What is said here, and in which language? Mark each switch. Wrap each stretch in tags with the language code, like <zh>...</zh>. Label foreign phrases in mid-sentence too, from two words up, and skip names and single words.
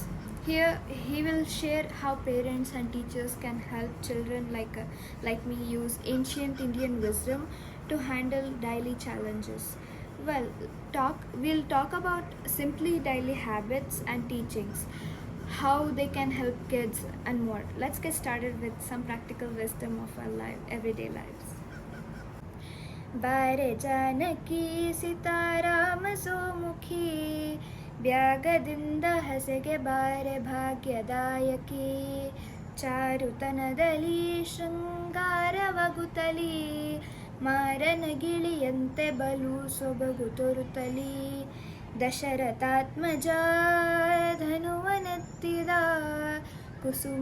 <en>Here, he will share how parents and teachers can help children like me use ancient Indian wisdom to handle daily challenges. Well, we'll talk about simply daily habits and teachings, how they can help kids and more. Let's get started with some practical wisdom of our everyday lives.</en> <kn>ಬಾರೆ ಜಾನಕಿ ಸಿತಾರಾಮ ಸೋಮುಖಿ ಬ್ಯಾಗದಿಂದ ಹಸೆಗೆ ಬಾರೆ ಭಾಗ್ಯದಾಯಕಿ ಚಾರುತನದಲ್ಲಿ ಶೃಂಗಾರವಗುತ್ತಲಿ ಮಾರನ ಗಿಳಿಯಂತೆ ಬಲು ಸೊಬಗು ತೋರುತ್ತಲಿ ದಶರಥಾತ್ಮಜ ಧನುವನೆತ್ತಿದ ಕುಸುಮ</kn>